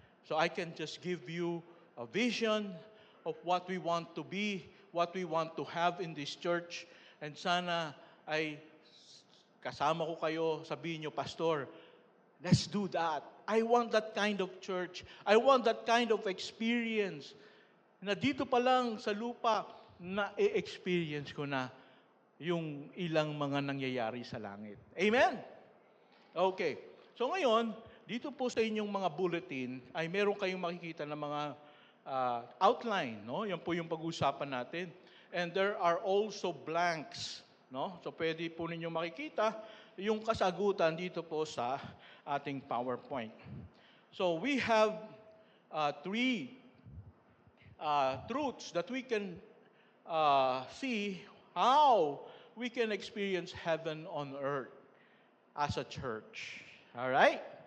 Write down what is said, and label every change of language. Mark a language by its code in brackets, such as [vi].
[en] So I can just give you a vision of what we want to be, what we want to have in this church. [tl] And sana ay kasama ko kayo, sabihin nyo, Pastor, [en] let's do that. I want that kind of church. I want that kind of experience. [tl] Na dito pa lang sa lupa, na-experience ko na yung ilang mga nangyayari sa langit. Amen? Okay. So ngayon, dito po sa inyong mga bulletin, ay meron kayong makikita na mga outline. No? Yan po yung pag-uusapan natin. [en] And there are also blanks. [tl] No? So pwede po ninyo makikita yung kasagutan dito po sa ating PowerPoint. [en] So we have three truths that we can see how we can experience heaven on earth as a church. All right?